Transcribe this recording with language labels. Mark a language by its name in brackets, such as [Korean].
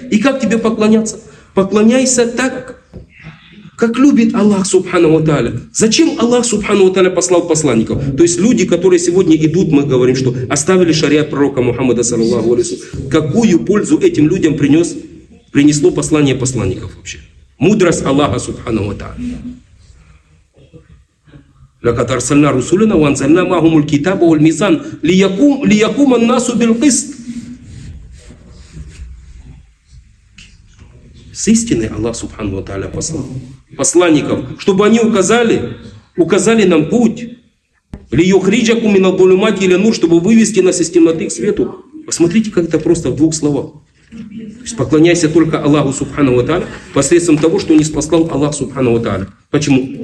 [Russian] И как тебе поклоняться? Поклоняйся так, как любит Аллах Субхану ва Тааля. Зачем Аллах Субхану ва Тааля послал посланников? То есть люди, которые сегодня идут, мы говорим, что оставили шариат пророка Мухаммада, саллаллаху алейхи ва саллям. Какую пользу этим людям принесло послание посланников вообще? Мудрость Аллаха Субхану ва Тааля. [Arabic] لقد أرسلنا رسولنا وأنزلنا معهم الكتاب والميزان ليقوم الناس بالقسط. [Russian] С истиной Аллах Субхану ва Тааля послал посланников, чтобы они указали нам путь, чтобы вывести нас из темноты к свету. Посмотрите, как это просто в двух словах. То есть поклоняйся только Аллаху Субхану ва Тааля посредством того, что ниспослал Аллах Субхану ва Тааля. Почему?